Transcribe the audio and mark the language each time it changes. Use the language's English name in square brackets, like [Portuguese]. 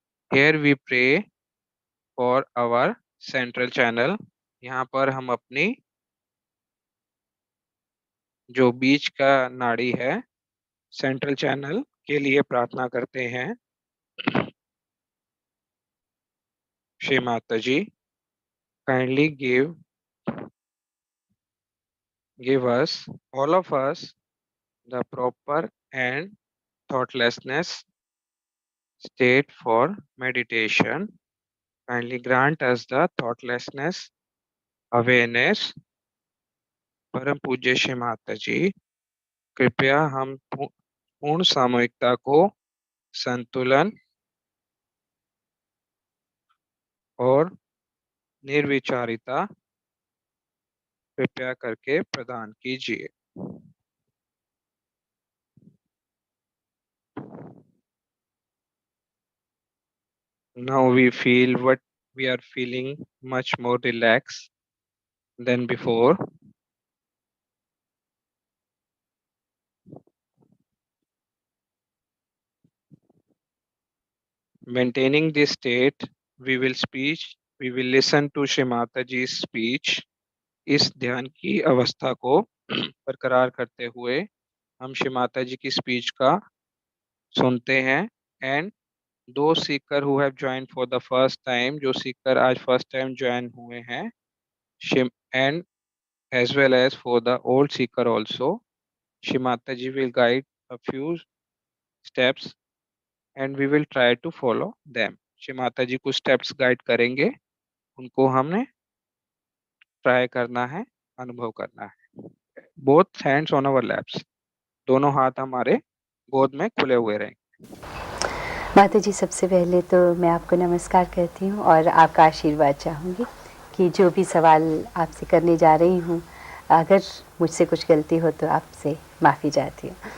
[English] Here we pray for our central channel. [Hindi] यहाँ पर हम अपनी जो बीच का नाड़ी है सेंट्रल चैनल के लिए प्रार्थना करते हैं. [English] Shri Mata ji, kindly give us, all of us, the proper and thoughtlessness state for meditation. Kindly grant us the thoughtlessness awareness. [Hindi] परम पूज्य श्री माता जी, कृपया हम पूर्ण सामूहिकता को संतुलन और निर्विचारिता कृपया करके प्रदान कीजिए. [English] Now we feel what we are feeling much more relaxed than before. Maintaining this state, we will listen to Shri Mata Ji's speech. [Hindi] इस ध्यान की अवस्था को बरकरार करते हुए हम श्री माता जी की स्पीच का सुनते हैं. [English] and those seeker who have join for the first time, [Hindi] जो सीकर आज फर्स्ट टाइम ज्वाइन हुए हैं, [English] And as well as for the old seeker also, Shri Mataji will guide a few steps and we will try to follow them. [Hindi] Shri Mataji कुछ steps guide करेंगे, उनको हमने try करना है, अनुभव करना है. [English] Both hands on our laps, [Hindi] दोनों हाथ हमारे गोद में खुले हुए रहेंगे. माता जी, सबसे पहले तो मैं आपको नमस्कार करती हूँ और आपका आशीर्वाद चाहूँगी कि जो भी सवाल आपसे करने जा रही हूँ, अगर मुझसे कुछ गलती हो तो आपसे माफ़ी चाहती हूँ.